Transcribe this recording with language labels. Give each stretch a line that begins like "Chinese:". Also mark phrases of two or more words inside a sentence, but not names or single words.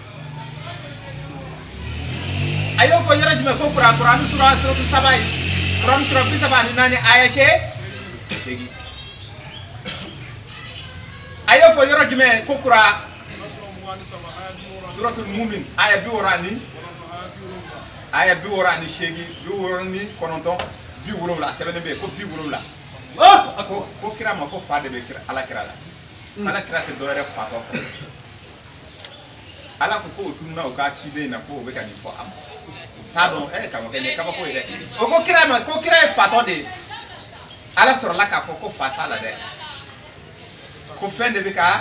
Bambara: a y'o fɔ yɔrɔ jumɛn ko Quran sura 7 Quran sura 34 aya 8 a y'o fɔ yɔrɔ jumɛn ko Quran suratul Mumin aya 40 aya 48 49 70 a sɛbɛnnen bɛ yen ko 70 ko kira ma ko fa de bɛ ala kira la ala kira tɛ dɔwɛrɛ fatɔ kɔ ala ko k'o tununa o ka ciden na ko o bɛ ka nin fɔ a ma t'a dɔn karamɔgɔkɛ nin ye kabako ye dɛ o ko kira ma ko kira ye fatɔ de ye ala sɔrɔla k'a fɔ ko fa t'a la dɛ ko fɛn de bɛ